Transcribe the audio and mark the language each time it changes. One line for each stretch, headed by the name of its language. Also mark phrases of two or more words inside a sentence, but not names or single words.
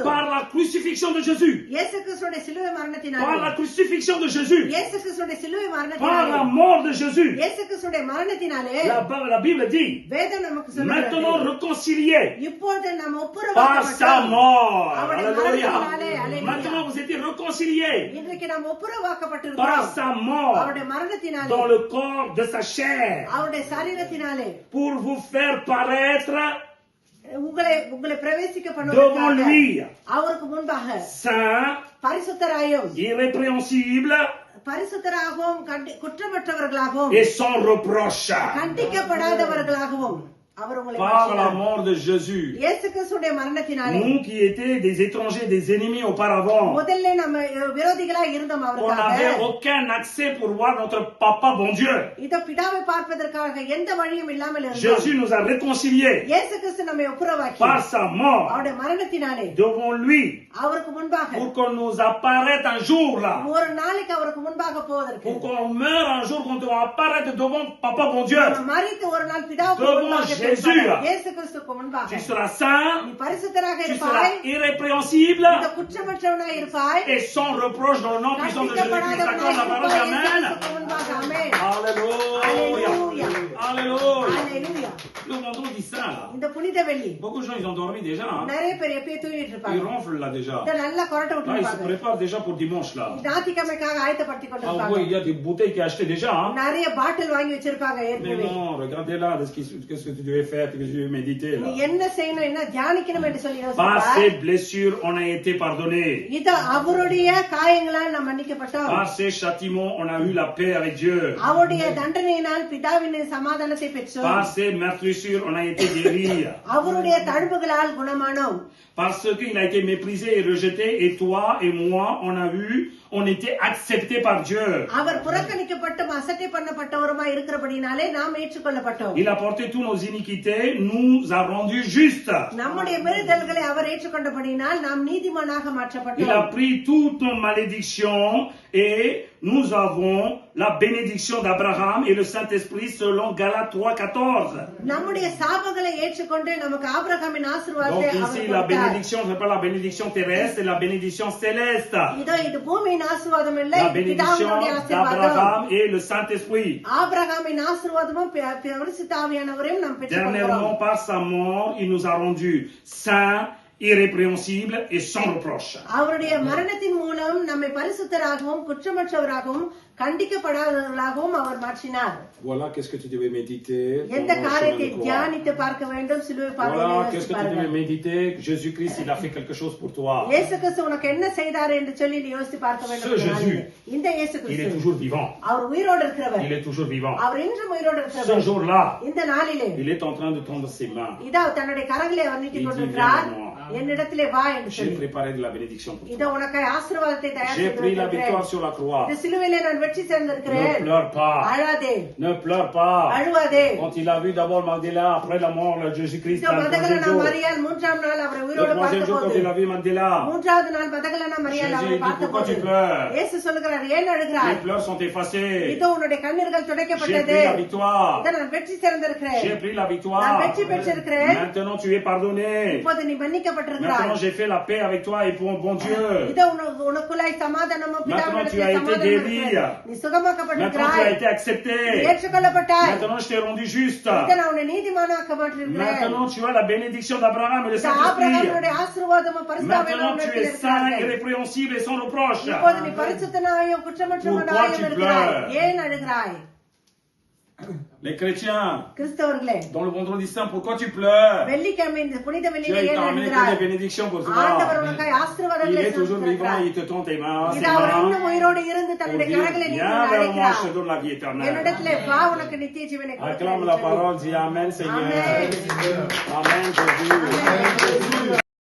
French: Par la crucifixion de Jésus,
Tamil: இயேசு கிறிஸ்துவின் சிலுவை
French: par la
Tamil: மரணத்தினாலே
French: crucifixion de Jésus,
Tamil: இயேசு கிறிஸ்துவின் சிலுவை
French: par
Tamil: மரணத்தினாலே
French: la mort de Jésus,
Tamil: இயேசு கிறிஸ்துவின் மரணத்தினாலே
French: la Bible dit,
Tamil: வேதம் நமக்கு
French: maintenant
Tamil: சொல்லுகிறது
French: réconciliés
Tamil: இப்பொழுது நாம்
French: par sa
Tamil: ஒப்புரவாக்கப்பட்டோம்.
French: mort.
Tamil: அவருடைய
French: Alléluia.
Tamil: மரணத்தினாலே, alléluia.
French: Maintenant vous étiez réconciliés
Tamil: இன்றைக்கு நாம்
French: par
Tamil: ஒப்புரவாக்கப்பட்டிருக்கிறோம்
French: sa mort
Tamil: அவருடைய மரணத்தினாலே
French: dans le corps de sa chair
Tamil: அவருடைய சரீரத்தினாலே
French: pour vous faire paraître
Tamil: உங்களை பிரவேசிக்க
French: devant
Tamil: பண்ணுவதற்காக
French: lui,
Tamil: அவருக்கு முன்பாக
French: saint,
Tamil: பரிசுத்தராயும்
French: irrépréhensible
Tamil: பரிசுத்தராகவும் குற்றமற்றவர்களாகவும்
French: et sans reproche.
Tamil: கண்டிக்கப்படாதவர்களாகவும் அவர் உங்களை
French: Par la
Tamil: மாற்றினார்.
French: mort de Jésus.
Tamil: இயேசு கிறிஸ்துவின் மரணத்தினாலே
French: Nous qui étions des étrangers, des ennemis auparavant,
Tamil: முதல்ல நம்ம விரோதிகளா இருந்தோம்
French: on
Tamil: அவருக்காக
French: n'avait aucun accès pour voir notre papa bon Dieu.
Tamil: இதோ பிதாவை பார்ப்பதற்காக எந்த வழியும் இல்லாமல் இருந்தோம்.
French: Jésus nous a réconciliés
Tamil: இயேசு கிறிஸ்து நம்மை ஒப்புரவாக்கி
French: par sa mort
Tamil: அவருடைய மரணத்தினாலே
French: devant lui
Tamil: அவருக்கு முன்பாக
French: pour qu'on nous apparaisse un jour là.
Tamil: ஒரு நாளைக்கு அவருக்கு முன்பாக போவதற்கு
French: Pour qu'on meure un jour, qu'on doit apparaître devant papa bon Dieu.
Tamil: நம்ம மரித்து ஒரு நாள் பிதாவுக்கு
French: Devant
Tamil: முன்பாக
French: Jésus.
Tamil: நிற்பார். இயேசு கிறிஸ்துவுக்கு முன்பாக
French: Tu seras saint,
Tamil: நீ பரிசுத்தராக
French: tu
Tamil: இருப்பாய்
French: seras irrépréhensible
Tamil: இந்த குற்றமற்றவனாய் இருப்பாய்
French: et sans reproche dans le nom puissant de Jésus-Christ. Accorde la parole, Amen.
Tamil: ஆமென்.
French: Alléluia. Alléluia. Alléluia. Alléluia. Le vendredi saint là.
Tamil: இந்த புனித வெள்ளி
French: Beaucoup de gens ils ont dormi déjà. Hein.
Tamil: நிறைய பேர் எப்பயே தூங்கிட்டு
French: Ils
Tamil: இருப்பாங்க
French: ronflent là déjà.
Tamil: இந்த நல்லா கொரட்டை
French: Là, ils se
Tamil: விட்டுருப்பாங்க
French: préparent déjà pour dimanche là.
Tamil: ஞாயிற்றுக்கிழமைக்காக ஆயத்தப்படுத்திக்
French: Ah
Tamil: கொண்டிருப்பாங்க
French: oui, il y a des bouteilles qui achetées déjà. Hein.
Tamil: நிறைய பாட்டில் வாங்கி வச்சிருப்பாங்க
French: Mais
Tamil: ஏற்கனவே
French: non, regardez là, qu'est-ce que tu devais faire, qu'est-ce que tu devais méditer
Tamil: நீ
French: là.
Tamil: என்ன செய்யணும் என்ன தியானிக்கணும் என்று சொல்லி
French: Par
Tamil: யோசிப்பார்.
French: ses blessures, on a été pardonné.
Tamil: இது அவருடைய காயங்களால் நாம் மன்னிக்கப்பட்டோம்
French: Par ses châtiments, on a eu la paix avec Dieu.
Tamil: அவருடைய தண்டனையினால் பிதாவின் சமாதானத்தை பெற்றோம்
French: Par ses meurtrissures, on a été guéris.
Tamil: அவருடைய தழும்புகளால் குணமானோம்
French: Parce qu'il a été méprisé et rejeté, et toi et moi, on était acceptés par Dieu.
Tamil: அவர் புறக்கணிக்கப்பட்டும் அசட்டை பண்ணப்பட்டவருமாய் இருக்கிறபடினாலே நாம் ஏற்றுக்கொள்ளப்பட்டோம்
French: Il a porté tous nos iniquités, nous a rendus justes.
Tamil: நம்முடைய மீறுதல்களை அவர் ஏற்றுக்கொண்டபடினால் நாம் நீதிமானாக
French: Il a
Tamil: மாற்றப்பட்டோம்
French: pris toutes nos malédictions et nous avons la bénédiction d'Abraham et le Saint-Esprit selon Galates 3:14.
Tamil: நம்முடைய சாபங்களை ஏற்றுக்கொண்டு நமக்கு ஆபிரகாமின்
French: Donc
Tamil: ஆசீர்வாதத்தை
French: ici,
Tamil: அவர்
French: la
Tamil: கொடுத்தார்.
French: bénédiction, ce n'est pas la bénédiction terrestre, c'est la bénédiction céleste.
Tamil: இதோ இது பூமியின் ஆசீர்வாதம் இல்லை
French: La bénédiction
Tamil: பிதாவினுடைய ஆசீர்வாதம்
French: d'Abraham et le Saint-Esprit.
Tamil: ஆபிரகாமின் ஆசீர்வாதமும் பரிசுத்த ஆவியானவரையும் நாம் பெற்றுக்கொள்கிறோம்
French: Dernièrement, par sa mort, il nous a rendus saints, irrépréhensibles et sans reproche.
Tamil: அவருடைய மரணத்தின் மூலம் நம்மை பரிசுத்தராகவும் குற்றமற்றவராகவும் கண்டிக்கப்படாதவர்களாகவும் அவர் மாற்றினார்
French: Voilà qu'est-ce que tu devais méditer.
Tamil: எந்த
French: pendant le
Tamil: காரியத்தை
French: chemin de croix.
Tamil: தியானித்து பார்க்க வேண்டும் சிலுவை
French: Voilà qu'est-ce que tu devais
Tamil: பாதையில்
French: méditer. Jésus-Christ, il a fait quelque chose pour toi.
Tamil: இயேசு கிறிஸ்து உனக்கு என்ன செய்தார் என்று சொல்லி நீ யோசித்து பார்க்க வேண்டும்
French: Ce
Tamil: இந்த நாளிலே.
French: Jésus,
Tamil: இந்த இயேசு
French: Il est
Tamil: கிறிஸ்து
French: toujours vivant.
Tamil: அவர் உயிரோடு இருக்கிறவர்
French: Il est toujours vivant.
Tamil: அவர் இன்றும் உயிரோடு
French: Ce
Tamil: இருக்கிறவர்
French: jour-là,
Tamil: இந்த நாளிலே
French: il est en train de tendre ses mains.
Tamil: இதோ தன்னுடைய கரங்களை அவர் நீட்டிக்
French: Il dit,
Tamil: கொண்டிருக்கிறார்
French: viens à moi.
Tamil: என்னிடத்திலே வா என்று
French: J'ai
Tamil: சொல்லி
French: préparé de la bénédiction pour
Tamil: இதோ
French: toi.
Tamil: உனக்கு ஆசீர்வாதத்தை தயார்
French: J'ai
Tamil: செய்து
French: pris la
Tamil: வைத்திருக்கிறேன்.
French: victoire sur la croix.
Tamil: இந்த சிலுவையிலே நான் வெற்றி
French: Ne
Tamil: சேர்ந்திருக்கிறேன்
French: pleure pas.
Tamil: அழாதே
French: Ne pleure pas.
Tamil: அழுவாதே
French: Quand il a vu d'abord Mandela, après la mort de Jésus-Christ,
Tamil: இதோ
French: le
Tamil: மதகலனா
French: troisième jour,
Tamil: மரியாள் மூன்றாம் நாள் அவரை
French: le
Tamil: உயிரோடு
French: troisième jour, quand
Tamil: பார்த்தபோது
French: il a vu Mandela,
Tamil: மூன்றாவது நாள் மதகலனா மரியாள்
French: Jésus
Tamil: அவரை
French: dit, pourquoi
Tamil: பார்த்தபோது
French: tu pleures?
Tamil: இயேசு சொல்லுகிறார் ஏன் அழுகிறாய்
French: Les pleurs sont effacés.
Tamil: இதோ உன்னுடைய கண்ணீர்கள்
French: J'ai
Tamil: துடைக்கப்பட்டது
French: pris la victoire.
Tamil: இதோ நான் வெற்றி சேர்ந்திருக்கிறேன்
French: J'ai pris la
Tamil: நான்
French: victoire.
Tamil: வெற்றி பெற்றிருக்கிறேன்
French: Maintenant, tu es pardonné.
Tamil: இப்போது நீ மன்னிக்கப்பட்டிருக்கிறாய்
French: Maintenant, j'ai fait la paix avec toi et pour bon Dieu.
Tamil: இதோ உனக்குள்ளாய் சமாதானமும் பிதாவினிடத்தில்
French: Maintenant, tu as été
Tamil: சமாதானம்
French: guéri.
Tamil: இருக்கிறது. நீ
French: Maintenant, tu
Tamil: சுகமாக்கப்பட்டிருக்கிறாய்
French: as été accepté.
Tamil: நீ ஏற்றுக்கொள்ளப்பட்டாய்
French: Maintenant, je t'ai rendu juste.
Tamil: இதோ நான் உன்னை நீதிமானாக்க மாற்றிருக்கிறேன்
French: Maintenant, tu as la bénédiction d'Abraham et le
Tamil: இந்த
French: Saint-Esprit.
Tamil: ஆபிரகாமுடைய ஆசீர்வாதமும் பரிசுத்தாவியும்
French: Maintenant, tu es saint, irrépréhensible et sans reproche.
Tamil: இப்போது நீ பரிசுத்தனாயும் குற்றமற்றவனாயும்
French: Pourquoi tu
Tamil: இருக்கிறாய்
French: pleures?
Tamil: ஏன் அழுகிறாய்
French: Les chrétiens,
Tamil: கிறிஸ்தவர்களே
French: dans le vendredi saint, pourquoi tu pleures?
Tamil: வெள்ளிக்கிழமை இந்த புனித
French: Dieu,
Tamil: வெள்ளியிலே
French: il
Tamil: ஏன்
French: t'a amené que
Tamil: அழுகிறாய்
French: des bénédictions pour
Tamil: ஆண்டவர்
French: toi.
Tamil: உனக்காய்
French: Il
Tamil: ஆசீர்வாதங்களை
French: est toujours vivant,
Tamil: செய்திருக்கிறார்
French: il te tend tes mains, ses
Tamil: இது அவர்
French: mains,
Tamil: இன்னும் உயிரோடு இருந்து
French: pour
Tamil: தன்னுடைய
French: dire,
Tamil: கரங்களை நீட்டி
French: viens vers moi, je
Tamil: அழைக்கிறார்
French: te donne la vie éternelle.
Tamil: என்னிடத்திலே வா உனக்கு நித்திய ஜீவனை
French: Acclame la
Tamil: கொடுக்கிறேன்
French: parole, dis Amen, Seigneur. Amen. Amen, Jésus. Amen.